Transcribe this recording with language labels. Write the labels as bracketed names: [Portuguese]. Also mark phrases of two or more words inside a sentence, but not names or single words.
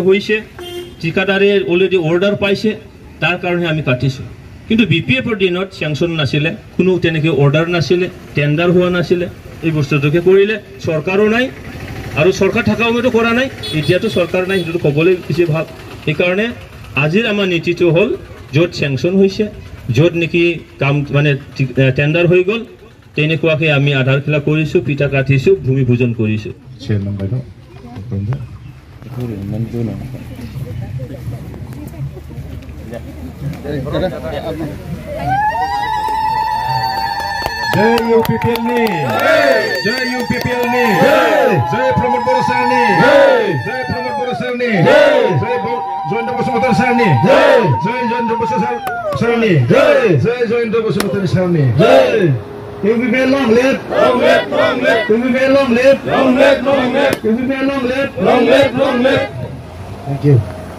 [Assamese] হৈছে ঠিকাদাৰে অলৰেডি অৰ্ডাৰ পাইছে তাৰ কাৰণে আমি কাটিছোঁ কিন্তু BPFৰ দিনত চেংচন নাছিলে কোনো তেনেকৈ অৰ্ডাৰ নাছিলে টেণ্ডাৰ হোৱা নাছিলে এই বস্তুটোকে কৰিলে চৰকাৰো নাই আৰু চৰকাৰ থকা সময়তো কৰা নাই এতিয়াতো চৰকাৰ নাই সেইটো ক'বলৈ বেছি ভাল সেইকাৰণে আজিৰ আমাৰ নীতিটো হ'ল য'ত চেংচন হৈছে য'ত নেকি কাম মানে টেণ্ডাৰ হৈ গ'ল তেনেকুৱাকে আমি আধাৰখিলা কৰিছোঁ পিঠা কাটিছোঁ ভূমি পূজন কৰিছোঁ [Bodo] Jai UPPL ni, Jai UPPL ni, Jai Pramod Borosal ni, Jai Pramod Borosal ni, Jai Joindra Basumatar Sar ni, Jai Joindra Basumatar Sar ni, [English] Jai Joindra Basumatar Sar ni, UPPL long live, long live, long live, UPPL long live, long live, long live, UPPL long live, long live, long live. Thank you.